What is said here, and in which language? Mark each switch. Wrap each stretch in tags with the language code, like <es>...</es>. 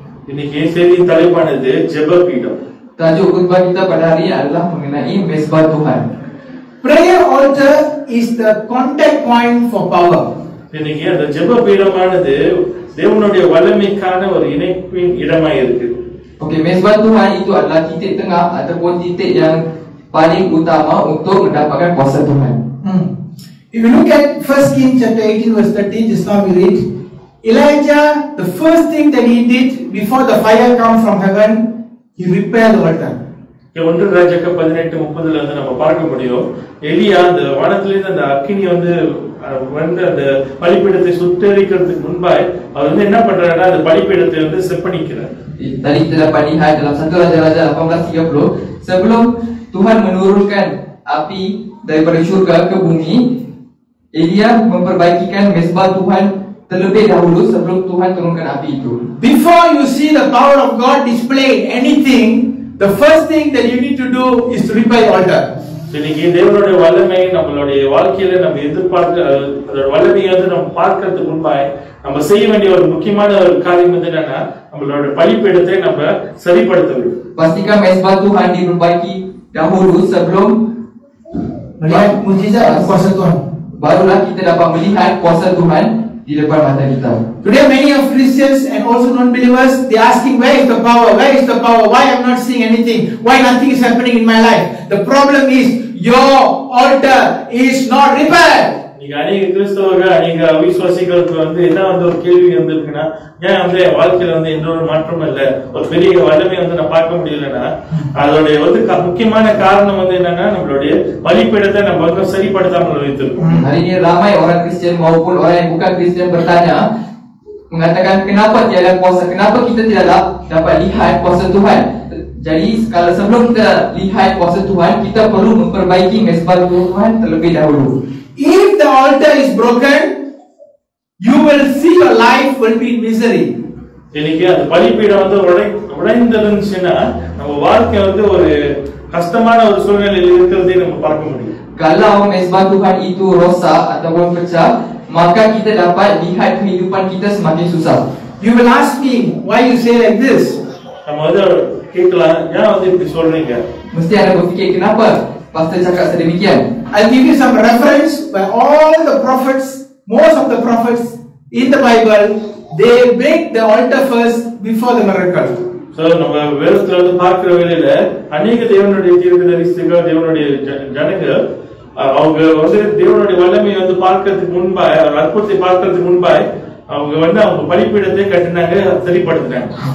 <ta>இன்னைக்கு செய்தியின் தலைப்பானது ஜெபபீடம்.</ta> <ms>Tajuk khutbah kita pada hari ini adalah mengenai mezbah Tuhan.</ms> <en>Prayer altar is the contact point for power.</en> <ta>இன்னைக்கு அந்த ஜெபபீடமானது தேவனுடைய வல்லமைக்கான ஒரு இணைப்பின் இடமாய் இருக்கு.</ta> <ms>Okey, mezbah Tuhan itu adalah titik tengah ataupun titik yang paling utama untuk mendapatkan kuasa Tuhan.</ms> <en>If you look at 1 Kings chapter 18 verse 13, just now we read, Elijah, the first thing that he did before the fire comes from heaven, he repaired the altar.</en> <ta>1 ராஜாக்கள் 18:30ல வந்து நம்ம பார்க்க முடியும், எலியா அந்த வானத்திலிருந்து அந்த அக்கினி வந்து அந்த பலிபீடத்தை சுட்டெரிக்கிறதுக்கு முன்பாய் அவர் வந்து என்ன பண்றாருன்னா அந்த பலிபீடத்தை வந்து செப்பனிக்கிறார்.</ta> <ms>Tadi kita dapat lihat dalam 1 Raja-Raja 18:30, sebelum Tuhan menurunkan api daripada syurga ke bumi, Elia memperbaikikan mezbah Tuhan terlebih dahulu sebelum Tuhan turunkan api itu.</ms> <en>Before you see the power of God displayed anything, the first thing that you need to do is to repair the altar.</en> <ta>இன்னைக்கு தேவனுடைய வல்லமை நம்மளுடைய வாழ்க்கையில நம்ம எதிர்பார்க்க அதோட வல்லமையை வந்து நம்ம பார்க்கறதுக்கு முன்பாய் நம்ம செய்ய வேண்டிய ஒரு முக்கியமான ஒரு காரியம் வந்து என்னன்னா நம்மளோட பலிபீடத்தை நம்ம சரிப்படுத்த வேண்டும்.</ta> <ms>Pastikan mezbah Tuhan diperbaiki dahulu sebelum melihat mukjizat kuasa Tuhan. Barulah kita dapat melihat kuasa Tuhan di depan mata kita.</ms> <en>Today many of Christians and also non-believers, they asking, where is the power? Where is the power? Why I'm not seeing anything? Why nothing is happening in my life? The problem is your altar is not repaired.</en> <ta>நீங்க அநேக கிறிஸ்தவர்கள் அநேக விசுவாசிகளுக்கு என்ன ஒரு கேள்வி வந்திருக்குன்னா, ஏன் வாழ்க்கையில எந்த ஒரு மாற்றமும் இல்ல, ஒரு பெரிய வல்லமை நான் பார்க்க முடியலன்னா, அதோடைய முக்கியமான காரணம் என்னன்னா நம்மளுடைய பலிபீடத்தை நம்ம சரிப்படுத்தாமல் வைத்திருக்கோம்.</ta> <ms>Hari ini ramai orang Kristen maupun orang yang bukan Kristen bertanya, mengatakan kenapa tiada kuasa, kenapa kita tidak dapat lihat kuasa Tuhan. Jadi kalau sebelum kita lihat kuasa Tuhan, kita perlu memperbaiki mesbah Tuhan terlebih dahulu.</ms> <en>If the altar is broken, you will see your life will be in misery.</en> <ta>இன்னைக்கு அந்த பலிபீடம் உடைந்துருந்துச்சுன்னா நம்ம வாழ்க்கை ஒரு கஷ்டமான ஒரு சூழ்நிலையில் இருக்கிறதை நம்ம பார்க்க முடியும்.</ta> <ms>Kalau mesbah Tuhan itu rosak ataupun pecah, maka kita dapat lihat kehidupan kita semakin susah.</ms> <en>You will ask me, why you say like this?</en> <ta>நம்ம கேட்கலாம், ஏன் இப்படி சொல்றீங்க?</ta> <ms>Mesti ada berfikir, kenapa pastor cakap sedemikian?</ms> <en>I'll give you some reference by all the prophets, most of the prophets in the Bible, they make the altar first before the miracle.</en> <ta>So நம்ம வேதத்துல பார்க்கிற வேளையில அநேக தேவனுடைய தீர்க்கதரிசிகள், தேவனுடைய ஜனங்கள் அவங்க தேவனுடைய வல்லமையை பார்க்கிறதுக்கு முன்பாய், அற்புதத்தை பார்க்கிறதுக்கு முன்பாய் அவங்க அவங்க பலிபீடத்தை கட்டினாங்க, சரிப்படுத்தினாங்க.</ta>